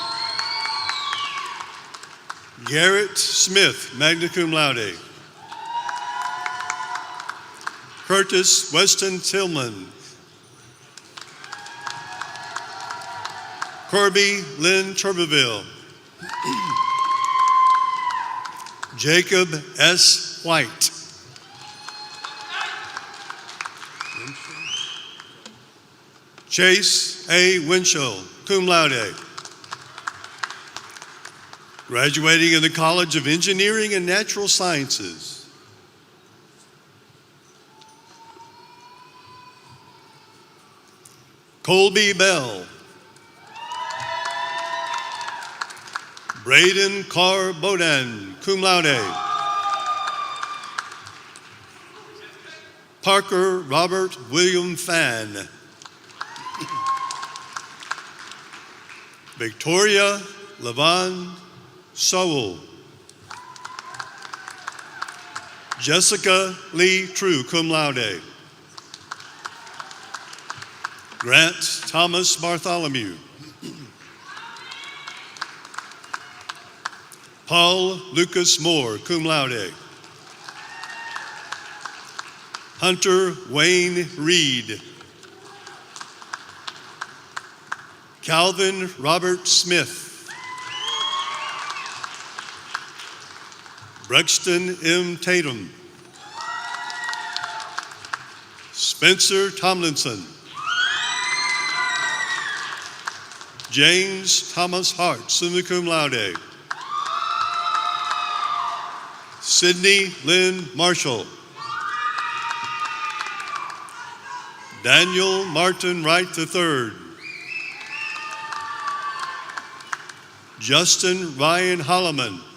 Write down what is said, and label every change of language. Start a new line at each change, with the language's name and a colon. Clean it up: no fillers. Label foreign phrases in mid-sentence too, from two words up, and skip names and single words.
Latin: Garrett Smith, magna cum laude.
English: Curtis Weston Tillman. Corby Lynn Turbeville. Jacob S. White. Chase A.
Latin: Winchell, cum laude.
English: Graduating in the College of Engineering and Natural Sciences. Colby Bell.
Latin: Braden Carr Bodan, cum laude.
English: Parker Robert William Fan. Victoria Levon Sowell. Jessica Lee True,
Latin: cum laude.
English: Grant Thomas Bartholomew. Paul Lucas Moore,
Latin: cum laude.
English: Hunter Wayne Reed. Calvin Robert Smith. Brexton M. Tatum. Spencer Tomlinson. James Thomas Hart,
Latin: summa cum laude.
English: Sydney Lynn Marshall. Daniel Martin Wright III. Justin Ryan Holloman.